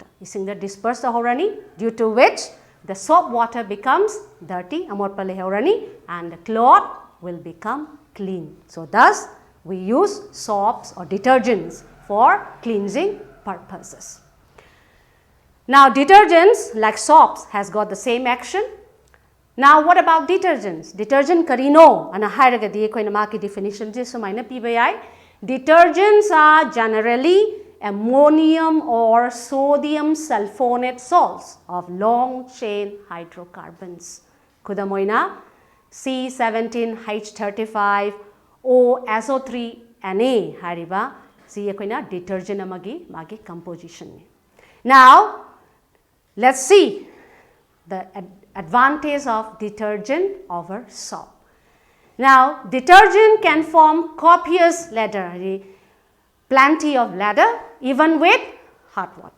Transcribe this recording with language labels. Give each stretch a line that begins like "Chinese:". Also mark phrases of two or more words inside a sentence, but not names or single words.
English: You see the dispersed horani, due to which the soap water becomes dirty, and the cloth will become clean. So, thus we use soaps or detergents for cleansing purposes. Now, detergents like soaps has got the same action. Now, what about detergents?
Manipuri: Detergent karino ana hairagadi koina maki definition je sumaina piba yai.
English: Detergents are generally ammonium or sodium sulfonate salts of long chain hydrocarbons.
Manipuri: Kudamoina C17H35 O SO3Na hariba si koina detergent magi composition.
English: Now, let's see the advantage of detergent over soap. Now, detergent can form copious lather, plenty of lather even with hot water.